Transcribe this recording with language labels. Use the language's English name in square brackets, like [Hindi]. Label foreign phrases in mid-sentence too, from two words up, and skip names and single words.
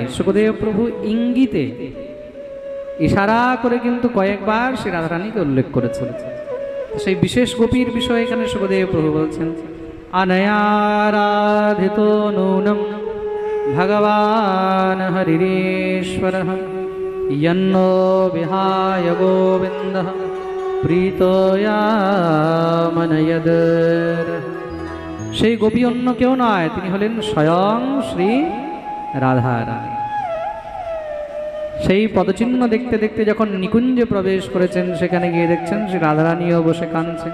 [Bangla] সুখদেব প্রভু ইঙ্গিতে ইশারা করে কিন্তু কয়েকবার শ্রী রাধারানীকে উল্লেখ করেছেন। সেই বিশেষ গোপীর বিষয়ে এখানে সুখদেব প্রভু বলছেন, [Sanskrit] অনয়ারাধিত নূনম ভগবান হরিরেশ্বরঃ यन्नो विहाय गोविन्दः প্রীতয়ামনয়দ। [Bangla] সেই গোপী অন্য কেউ নয়, তিনি হলেন স্বয়ং শ্রী রাধারানী। সেই পদচিহ্ন দেখতে দেখতে যখন নিকুঞ্জে প্রবেশ করেছেন, সেখানে গিয়ে দেখছেন শ্রী রাধারানীও বসে কাঁদছেন।